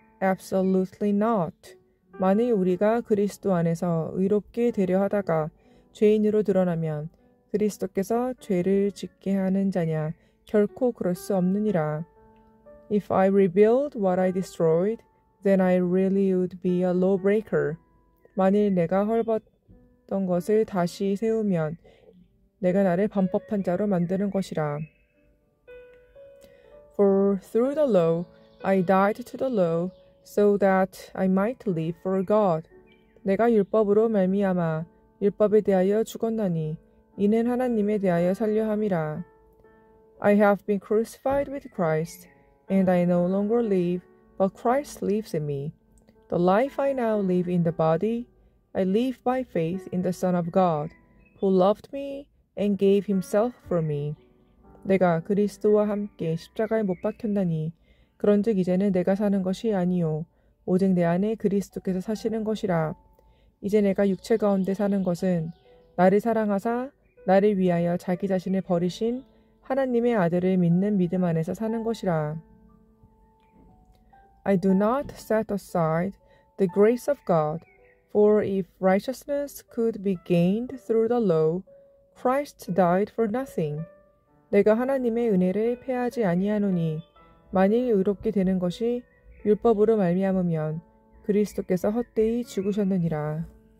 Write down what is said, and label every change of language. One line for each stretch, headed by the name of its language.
English: Absolutely not.
Korean: 만일 우리가 그리스도 안에서 의롭게 되려 하다가 죄인으로 드러나면 그리스도께서 죄를 짓게 하는 자냐? 결코 그럴 수 없느니라.
English: If I rebuild what I destroyed, then I really would be a lawbreaker.
Korean: 만일 내가 헐벗던 것을 다시 세우면 내가 나를 범법한 자로 만드는 것이라.
English: For through the law I died to the law, so that I might live for God.
Korean: 내가 율법으로 말미암아 율법에 대하여 죽었나니 이는 하나님에 대하여 살려 함이라.
English: I have been crucified with Christ, and I no longer live, but Christ lives in me. The life I now live in the body, I live by faith in the Son of God, who loved me and gave himself for me.
Korean: 내가 그리스도와 함께 십자가에 못 박혔나니 그런즉 이제는 내가 사는 것이 아니요 오직 내 안에 그리스도께서 사시는 것이라. 이제 내가 육체 가운데 사는 것은 나를 사랑하사 나를 위하여 자기 자신을 버리신 하나님의 아들을 믿는 믿음 안에서 사는 것이라.
English: I do not set aside the grace of God, for if righteousness could be gained through the law, Christ died for nothing.
Korean: 내가 하나님의 은혜를 패하지 아니하노니 만일 의롭게 되는 것이 율법으로 말미암으면 그리스도께서 헛되이 죽으셨느니라.